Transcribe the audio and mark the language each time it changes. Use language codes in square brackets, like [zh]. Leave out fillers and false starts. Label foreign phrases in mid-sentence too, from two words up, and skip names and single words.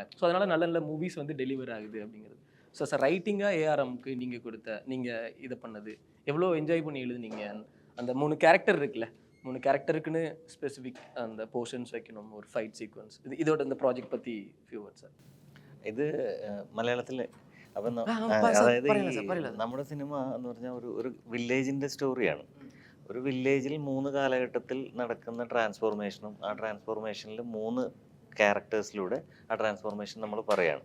[ta] ஸோ அதனால் நல்ல நல்ல மூவிஸ் வந்து டெலிவர் ஆகுது அப்படிங்கிறது. ஸோ சார் ரைட்டிங்காக ஏஆர்எம்க்கு நீங்கள் இதை பண்ணது எவ்வளோ என்ஜாய் பண்ணி எழுதுனீங்க? அந்த 3 கேரக்டர் இருக்குல்ல, 3 கேரக்டருக்கு ஸ்பெசிஃபிக் அந்த போர்ஷன்ஸ் வைக்கணும், ஒரு [en] fight sequence. [ta] இதோட இந்த ப்ராஜெக்ட் பற்றி [en] few words [ta] சார். [ml] ഇത് മലയാളത്തിൽ അപ്പം അതായത് നമ്മുടെ സിനിമ എന്ന് പറഞ്ഞാൽ ഒരു വില്ലേജിൻ്റെ സ്റ്റോറിയാണ്. ഒരു വില്ലേജിൽ 3 കാലഘട്ടത്തിൽ നടക്കുന്ന ട്രാൻസ്ഫോർമേഷനും ആ ട്രാൻസ്ഫോർമേഷനിൽ 3 ക്യാരക്ടേഴ്സിലൂടെ ആ ട്രാൻസ്ഫോർമേഷൻ നമ്മൾ പറയുകയാണ്.